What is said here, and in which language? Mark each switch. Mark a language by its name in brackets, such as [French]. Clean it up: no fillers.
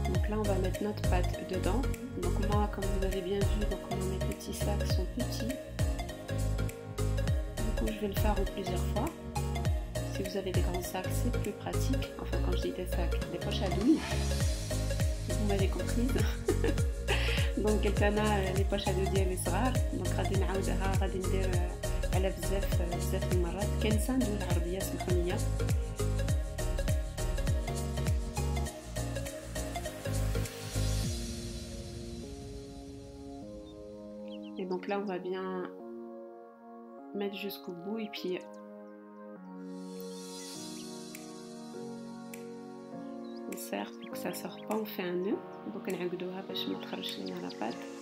[French] là on va mettre notre pâte dedans. Donc moi, comme vous avez bien vu, donc mes petits sacs sont petits. Du coup je vais le faire en plusieurs fois. Si vous avez des grands sacs, c'est plus pratique. Enfin, quand je dis des sacs, des poches à douille. Vous m'avez comprise. [Arabic] Donc قلت انا لي بوش هادو ديالي صغار، دونك غادي نعاودها، غادي ندير على بزاف المرات. كنسى ندوي العربيه، سمحوا لي. [French] Et donc là on va bien mettre jusqu'au bout et puis on serre pour que ça sort pas, on fait un nœud. [Arabic] Donc نعقدوها باش ما تخرجش لنا la pâte.